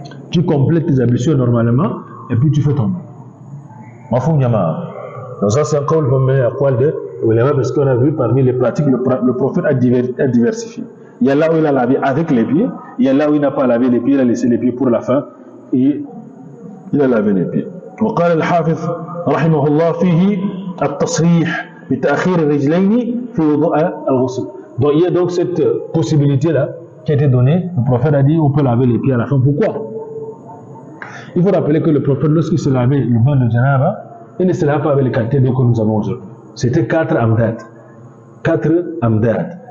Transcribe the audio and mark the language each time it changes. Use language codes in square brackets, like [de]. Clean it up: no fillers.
[fr] Tu complètes tes ablutions normalement et puis tu fais ton. Mafoum Yama. Donc ça c'est encore le poil de ulama parce qu'on a vu parmi les pratiques le prophète a diversifié. Il y a là où il a lavé avec les pieds, il y a là où il n'a pas lavé les pieds, il a laissé les pieds pour la fin et il a lavé les pieds. [ar] وقال الحافظ رحمه الله فيه التصريح بتأخير الرجلين في وضوء الغسل. [fr] Donc il y a donc cette possibilité-là qui a été donnée. Le prophète a dit on peut laver les pieds à la fin. Pourquoi? Il faut rappeler que le prophète, lorsqu'il se lavait le bain de Janaba, il ne se lave pas avec les quantités d'eau que nous avons aujourd'hui. C'était 4 amdad. 4 amdad.